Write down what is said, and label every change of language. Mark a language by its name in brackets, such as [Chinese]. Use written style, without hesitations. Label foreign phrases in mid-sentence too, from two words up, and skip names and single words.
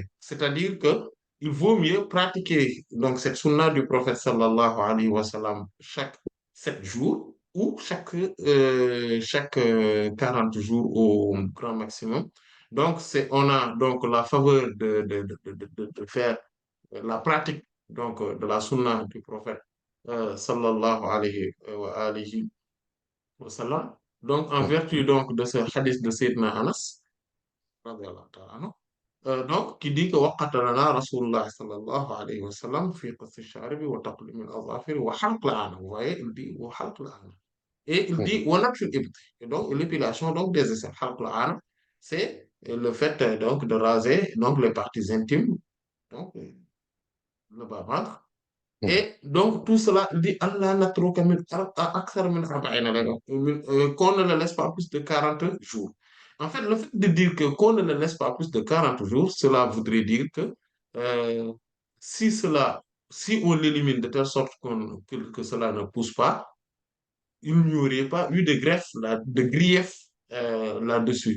[French] C'est-à-dire que il vaut mieux pratiquer donc cette sunna du prophète [Arabic] صلى الله عليه وسلم [French] chaque 7 jours ou chaque 40 jours au grand maximum. Donc, on a donc la faveur de faire la pratique donc, de la sunna du prophète [Arabic] صلى الله عليه وسلم. [French] Donc, en Mm. vertu donc, de ce hadith de Sayyidina Anas, [Arabic] رضي الله تعالى عنه, [French] donc, qui dit que [Arabic] وقت لنا رسول الله صلى الله عليه وسلم في قص الشارب وتقليم الأظافر وحلق العانة. [French] Vous voyez, il dit [Arabic] وحلق العانة. [French] Et il dit Mhm. [Arabic] ونتف الإبط. [French] Et donc, l'épilation donc, des aisselles. [Arabic] حلق العانة, [French] c'est le fait donc, de raser donc, les parties intimes, donc le bas-ventre. Mhm. Et donc, tout cela dit [Arabic] الله أكثر من أربعين ليلة. [French] Qu'on ne le laisse pas plus de 40 jours. En fait, le fait de dire que qu'on ne le laisse pas plus de 40 jours, cela voudrait dire que euh, si cela, si on l'élimine de telle sorte que cela ne pousse pas, il n'y aurait pas eu de greffe, de grief là-dessus.